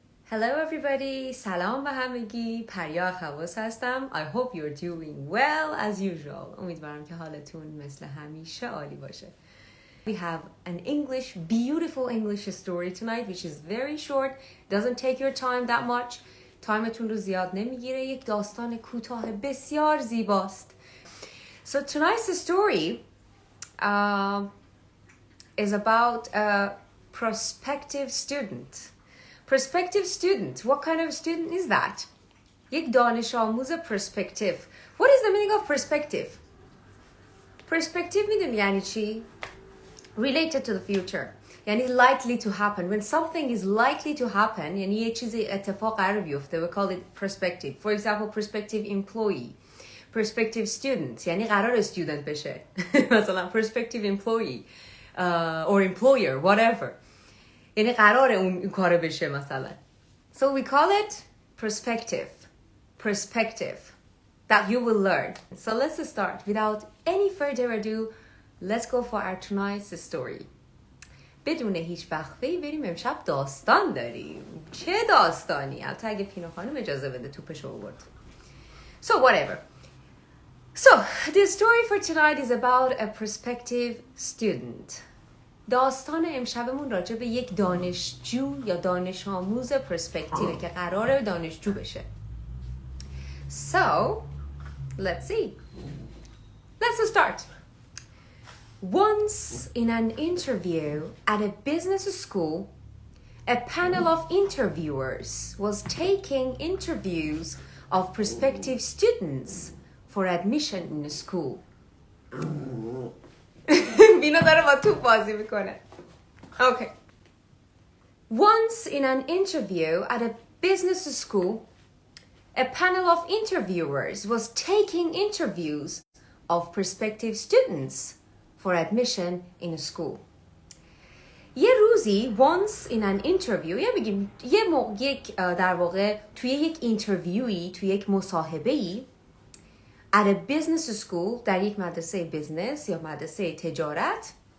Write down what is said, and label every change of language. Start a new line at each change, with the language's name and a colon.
English: Hello everybody,
Persian: سلام به همگی. پریا خواص هستم.
English: I hope you're doing well as usual.
Persian: امیدوارم که حالتون مثل همیشه عالی باشه.
English: We have an beautiful English story tonight which is very short. Doesn't take your time that much.
Persian: تایمتون رو زیاد نمیگیره. یک داستان کوتاه بسیار زیباست.
English: So tonight's story is about a prospective student. Prospective student. What kind of student is that?
Persian: یک دانش آموز prospective.
English: What is the meaning of perspective? Perspective
Persian: میدونی یعنی چی؟
English: Related to the future.
Persian: یعنی
English: likely to happen. When something is likely to happen,
Persian: یعنی یه چیزی اتفاق قرار بیفته.
English: We call it perspective. For example, prospective employee. Prospective student.
Persian: یعنی قرار student بشه. مثلا prospective employee.
English: Or employer, whatever.
Persian: یعنی قرار اون کار بشه مثلا. So we call it perspective. Perspective. That you will learn. So let's start. Without any further ado, let's go for our tonight's story. بدون هیچ وقفه‌ای بریم امشب داستان داریم. چه داستانی؟ البته اگه پینو خانم اجازه بده توپشو آورد.
English: So whatever. So the story for tonight is about a prospective student.
Persian: داستان امشبمون راجع به یک دانشجو یا دانش آموز پرسپکتیوه که قراره دانشجو بشه.
English: So, let's see. Let's start. Once in an interview at a business school, a panel of interviewers was taking interviews of prospective students for admission in the school.
Persian: بینا داره با توپ بازی میکنه.
English: Okay. Once in an interview at a business school, a panel of interviewers was taking interviews of prospective students for admission in a school.
Persian: یه روزی
English: once in an interview
Persian: یا بگیم یک در واقع توی یک اینترویویی توی یک مصاحبه‌ای
English: at a business school
Persian: در یک مدرسه بیزنس یا مدرسه تجارت.